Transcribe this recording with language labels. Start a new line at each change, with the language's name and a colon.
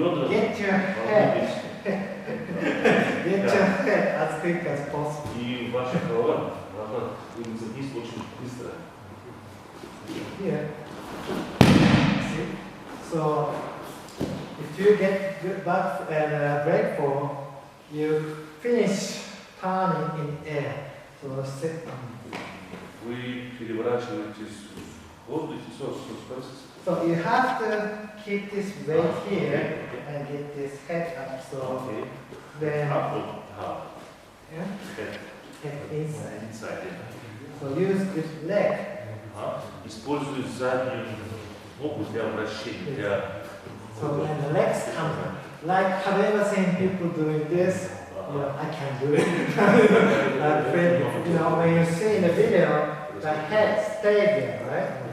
English: Get your head. Get your head as quick as possible.
Russian: И ваша голова должна двигаться вниз очень быстро.
English: Here. See? So, if you get good back and break fall, you finish turning in air. So, sit down.
Russian: Вы переворачиваетесь в воздухе,
English: So you have to keep this weight here and get this head up. So then, yeah, head inside. So use this leg.
Russian: Используй заднюю ногу для вращения.
English: So when the legs come, like have you ever seen people doing this? You know, I can't do it. Like when, you know, when you see in the video, the head stays there, right?